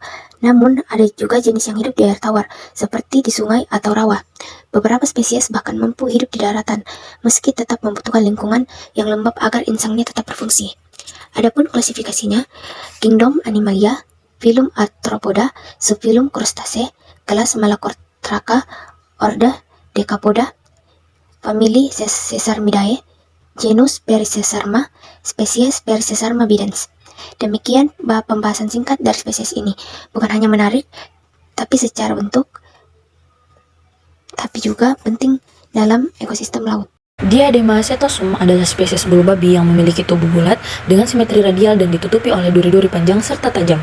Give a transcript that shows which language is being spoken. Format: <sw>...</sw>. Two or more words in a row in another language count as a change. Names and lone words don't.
<id>Namun, ada juga jenis yang hidup di air tawar, seperti di sungai atau rawa. Beberapa spesies bahkan mampu hidup di daratan, meski tetap membutuhkan lingkungan yang lembab agar insangnya tetap berfungsi. Adapun klasifikasinya, Kingdom Animalia, Phylum Arthropoda, Subphylum Crustacea, kelas Malacostraca, Ordo Decapoda, famili Caesarmidae, genus Vericesarma, spesies Vericesarma bidens. Demikian pembahasan singkat dari spesies ini. Bukan hanya menarik, tapi secara bentuk, tapi juga penting dalam ekosistem laut. Diadema setosum adalah spesies bulu babi yang memiliki tubuh bulat dengan simetri radial dan ditutupi oleh duri-duri panjang serta tajam.</id>